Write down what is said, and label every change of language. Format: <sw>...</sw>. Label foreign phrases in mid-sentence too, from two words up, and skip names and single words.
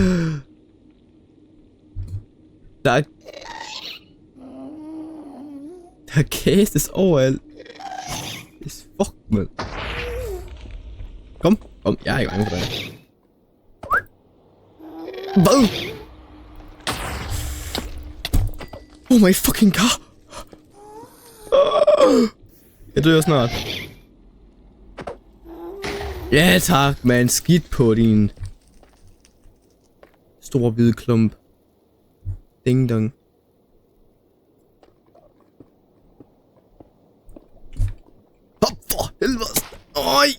<da>Der kastes overalt. Det er fuck, man. Kom. Jeg er ikke bange for dig. Hvad?</da> <en>Oh my fucking car!</en> <da>Jeg dør snart. Ja tak, man. Skidt på din store hvide klump. Ding dong. Hop for helvede.</da>